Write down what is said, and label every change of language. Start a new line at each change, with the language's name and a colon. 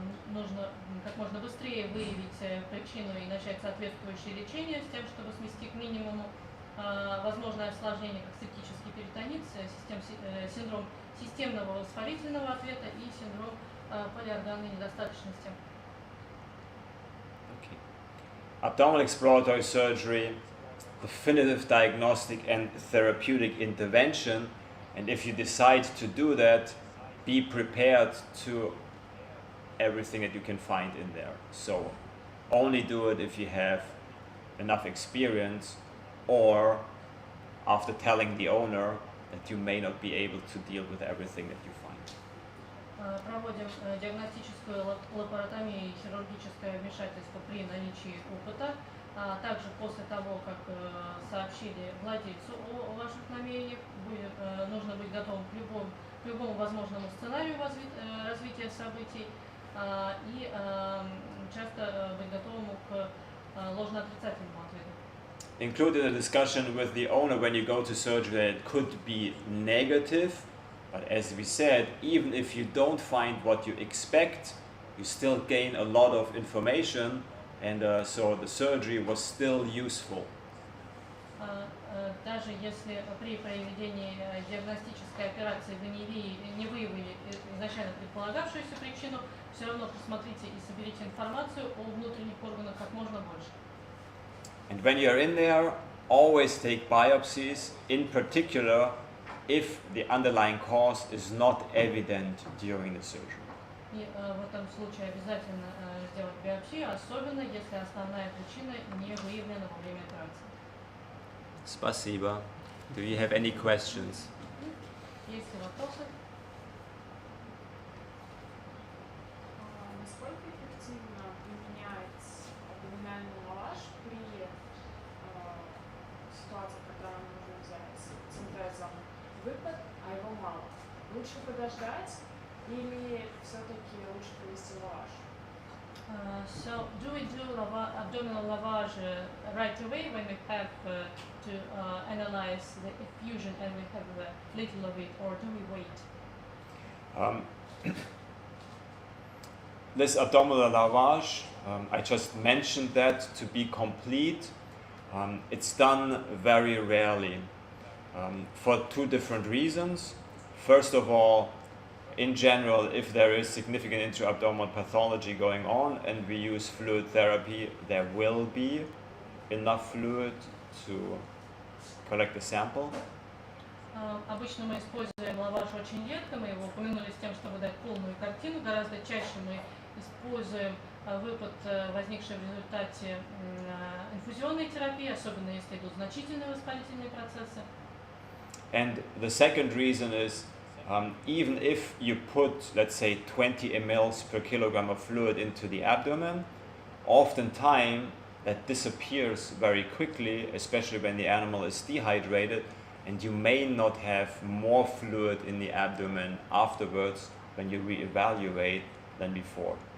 Russian: Нужно как можно быстрее выявить причину и начать соответствующее лечение с тем, чтобы свести к минимуму возможное осложнение, как септический перитонит, синдром системного воспалительного ответа и синдром полиорганной недостаточности.
English: Okay. Abdominal exploratory surgery, definitive diagnostic and therapeutic intervention, and if you decide to do that, be prepared to everything that you can find in there. So only do it if you have enough experience, or after telling the owner that you may not be able to deal with everything that you find.
Russian: Проводим диагностическую лапаротомию и хирургическое вмешательство при наличии опыта. Также после того, как сообщили владельцу о ваших намерениях, нужно быть готовым к любому возможному сценарию развития событий и часто быть готовым к ложно-отрицательному ответу.
English: Include in the discussion with the owner when you go to surgery that it could be negative, but as we said, even if you don't find what you expect, you still gain a lot of information, and so the surgery was still useful.
Russian: Даже если при проведении диагностической операции вы не выявили изначально предполагавшуюся причину, все равно посмотрите и соберите информацию о внутренних органах как можно больше.
English: And when you're in there, always take biopsies, in particular if the underlying cause is not evident during the surgery.
Russian: И в этом случае обязательно сделать биопсию, особенно если основная причина не выявлена во время операции. Спасибо.
English: Do you have any questions?
Russian: Есть ли вопросы? Насколько эффективно применять абдоминальный лаваш при ситуации, когда нужно взять центрезом выпад, а его мало? Лучше подождать или все-таки лучше провести лаваш?
English: So, do we do abdominal lavage right away when we have to analyze the effusion and we have little of it, or do we wait? This abdominal lavage, I just mentioned that to be complete. It's done very rarely for two different reasons. First of all, in general, if there is significant intra-abdominal pathology going on and we use fluid therapy, there will be enough fluid to collect the sample.
Russian: Обычно мы используем лаваш очень редко, мы его упомянули с тем, чтобы дать полную картину. Гораздо чаще мы используем выпад, возникший в результате инфузионной терапии, особенно если идут значительные воспалительные процессы.
English: And the second reason is, even if you put, let's say, 20 ml per kilogram of fluid into the abdomen, oftentimes that disappears very quickly, especially when the animal is dehydrated, and you may not have more fluid in the abdomen afterwards when you reevaluate than before.